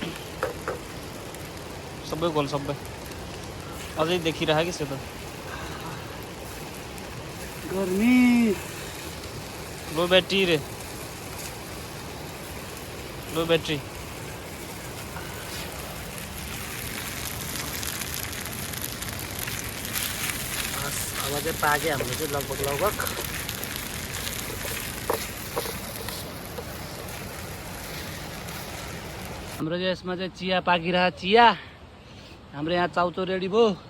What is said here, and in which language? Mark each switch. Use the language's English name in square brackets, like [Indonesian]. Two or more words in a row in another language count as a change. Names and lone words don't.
[Nepali] सबै गोल सबै अझै देखिरहेको कि त्यो त गर्मी [English] low battery [Nepali] रे [English] low battery [Nepali] अब चाहिँ पाक्यो हाम्रो चाहिँ लगभग हाम्रो चाहिँ यसमा चाहिँ चिया पाकिरहेको चिया हाम्रो यहाँ चाउचो रेडी भयो